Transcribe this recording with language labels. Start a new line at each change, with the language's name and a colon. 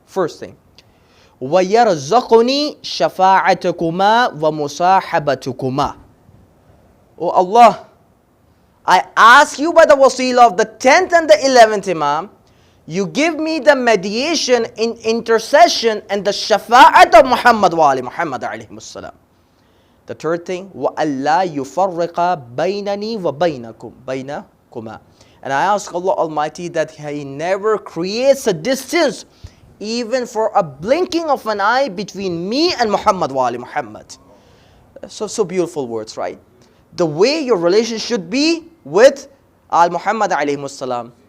English: First thing.
Arabic: وَيَرْزَقُنِي شَفَاعَتَكُمَا وَمُصَاحَبَتُكُمَا.
English: Oh Allah, I ask you by the wasila of the 10th and the 11th Imam, you give me the mediation in intercession and the shafa'at of Muhammad wa ali Muhammad alayhi salam. The third thing,
Arabic: وَأَلَّا يُفَرِّقَ بَيْنَنِي وَبَيْنَكُمْ بَيْنَكُمَا.
English: And I ask Allah Almighty that He never creates a distance, even for a blinking of an eye, between me and Muhammad wa ali Muhammad. So beautiful words, right? The way your relation should be with Al-Muhammad alayhi salam.